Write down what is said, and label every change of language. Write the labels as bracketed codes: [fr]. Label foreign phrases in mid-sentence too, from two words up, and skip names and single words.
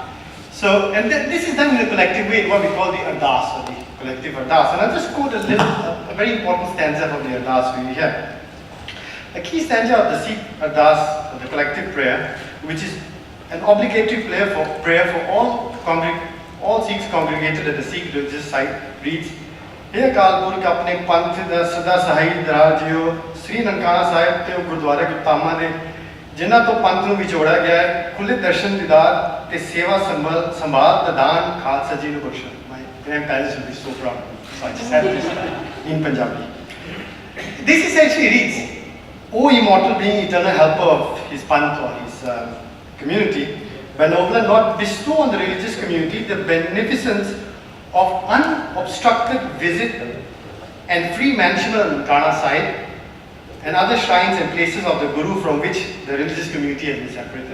[en] So, and this is done in a collective way, what we call the Ardas, or the collective Ardas. And I'll just quote a very important stanza from the Ardas we have. A key stanza of the Sikh Ardas, or the collective prayer, which is an obligatory prayer for all Sikhs congregated at the Sikh religious site, reads, [pa] ਹੇ ਅਕਾਲ ਪੁਰਖ ਆਪਣੇ ਪੰਥ ਦਾ ਸਦਾ ਸਹਾਈ ਦਰਜੀਓ, ਸ੍ਰੀ ਨਨਕਾਣਾ ਸਾਹਿਬ ਤੇ ਗੁਰਦੁਆਰਾ ਗੁਟਾਮਾ ਦੇ, ਜਿਨ੍ਹਾਂ ਤੋਂ ਪੰਥ ਨੂੰ ਵਿਛੋੜਾ ਗਿਆ ਹੈ, ਖੁੱਲ੍ਹੇ ਦਰਸ਼ਨ ਦੀਦਾਰ ਤੇ ਸੇਵਾ ਸੰਭਾਲ ਦਾਨ ਖ਼ਾਲਸਾ ਜੀ ਨੂੰ ਬਖ਼ਸ਼ੋ. [en] My grandparents will be so proud. So I just have this in Punjabi. This essentially reads, O immortal being, eternal helper of his panth or his community, benevolent Lord, bestow on the religious community the beneficence of unobstructed visit and free management on Nankana side and other shrines and places of the Guru from which the religious community has been separated.